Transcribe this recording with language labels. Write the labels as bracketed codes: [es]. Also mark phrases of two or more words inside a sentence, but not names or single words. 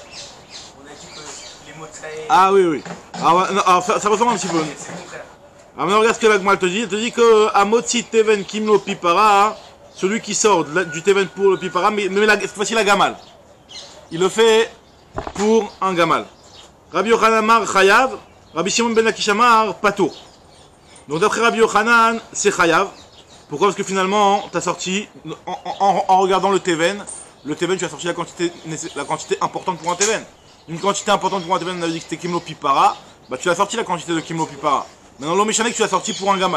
[fr] On a dit que les motzai... Ah oui. Alors ça ressemble un petit peu. C'est le contraire. Alors maintenant regarde ce que la Gemara te dit. Elle te dit que [he] המוציא תבן כמלוא פי פרה, [fr] celui qui sort du teven pour le pipara, mais cette fois-ci la gamal. Il le fait pour un gamal. [he] רבי יוחנן אמר חייב רבי שמעון בן לקיש אמר פטור. [fr] Donc d'après Rabbi Yochanan, c'est chayav. Pourquoi? Parce que finalement, tu as sorti, en regardant le teven, tu as sorti la quantité importante pour un teven. Une quantité importante pour un teven, on a dit que c'était [he] כמלוא פי פרה, [fr] bah tu as sorti la quantité de [he] כמלוא פי פרה. [fr] Maintenant l'oméchanek, tu l'as sorti pour un gamal.